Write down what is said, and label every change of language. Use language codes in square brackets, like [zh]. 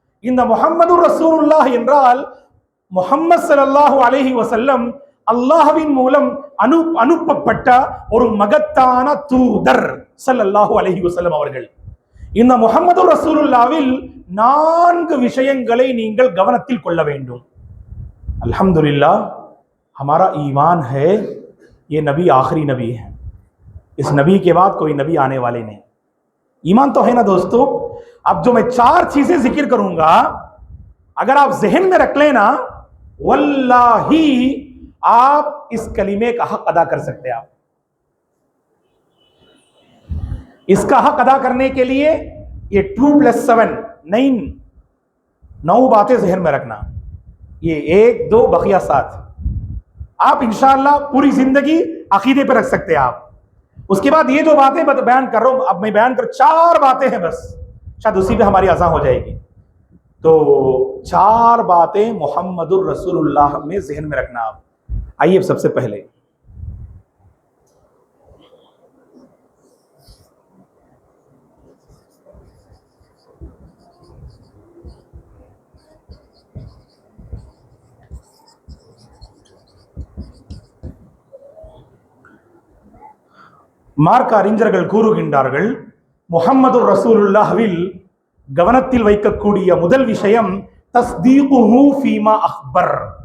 [ta] இந்த முஹம்மதுர் ரசூலுல்லாஹ் என்றால் முஹம்மது ஸல்லல்லாஹு அலைஹி வஸல்லம் அல்லாஹ்வின் மூலம் அனுப்பப்பட்ட ஒரு மகத்தான தூதர் ஸல்லல்லாஹு அலைஹி வஸல்லம் அவர்கள். இந்த முஹம்மதுர் ரசூலுல்லாஹ்வில் 4 விஷயங்களை நீங்கள் கவனத்தில் கொள்ள வேண்டும். [hi] अल्हम्दुलिल्लाह, हमारा ईमान है ये नबी आखिरी नबी है, इस नबी के बाद कोई नबी आने वाले नहीं. ईमान तो है ना दोस्तों. अब जो मैं 4 चीजें जिक्र करूंगा, अगर आप जहन में रख लेना, वल्लाही आप इस कलीमे का हक अदा कर सकते हैं. आप इसका हक अदा करने के लिए ये 2 + 7 9 बातें जहन में रखना. ये 1 2 बकिया 7 आप इंशाअल्लाह पूरी जिंदगी अकीदे पे रख सकते हैं. आप उसके बाद ये जो बातें बयान कर रहा हूं, अब मैं बयान कर 4 बातें हैं बस, शायद उसी पे हमारी अज़ां हो जाएगी. तो 4 बातें मुहम्मदुर रसूलुल्लाह में जहन में रखना. आप आइए, सबसे पहले [ta] மார்க்க அறிஞர்கள் கூறுகின்றார்கள், முஹம்மதுர் ரசூலுல்லாஹ்வில் கவனத்தில் வைக்கக்கூடிய முதல் விஷயம் தஸ்தீகுஹு ஃபீமா அக்பர்.